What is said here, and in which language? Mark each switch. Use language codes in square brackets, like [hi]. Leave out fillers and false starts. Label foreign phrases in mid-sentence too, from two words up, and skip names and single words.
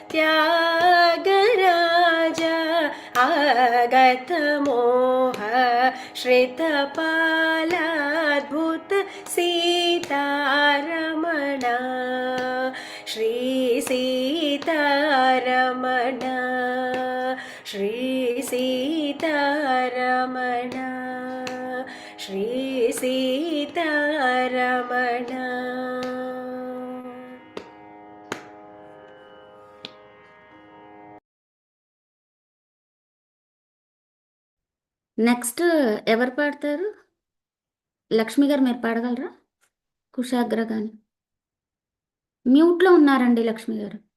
[sa] त्यागराजा आगत मोह श्रितपालाद्भुत सीतारमणा श्री सीतारमण श्री सीतारमण श्री सीतारमण [te] నెక్స్ట్ ఎవరు పాడతారు? లక్ష్మి గారు మీరు పాడగలరా? కుశాగ్ర గాని మ్యూట్లో ఉన్నారండి లక్ష్మి గారు.